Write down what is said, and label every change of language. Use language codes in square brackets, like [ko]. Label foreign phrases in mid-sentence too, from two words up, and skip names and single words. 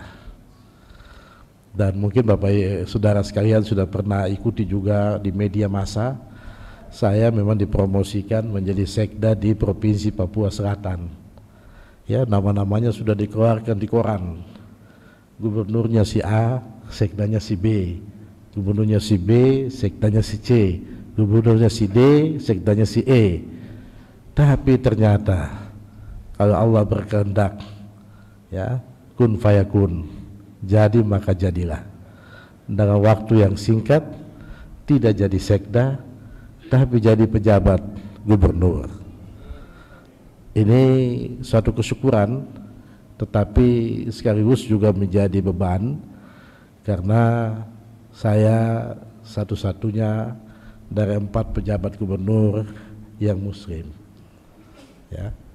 [id] Dan mungkin Bapak Saudara sekalian sudah pernah ikuti juga di media massa, saya memang dipromosikan menjadi sekda di Provinsi Papua Selatan. Ya, nama-namanya sudah dikeluarkan di koran. Gubernurnya si A, sekdanya si B. Gubernurnya si B, sekdanya si C. Gubernurnya si D, sekdanya si E. Tapi ternyata kalau Allah berkehendak, ya, [ar] كن فيكون, [id] jadi maka jadilah. Dengan waktu yang singkat tidak jadi sekda, tapi jadi pejabat gubernur. Ini suatu kesyukuran, tetapi sekaligus juga menjadi beban, karena saya satu-satunya dari 4 pejabat gubernur yang muslim, ya.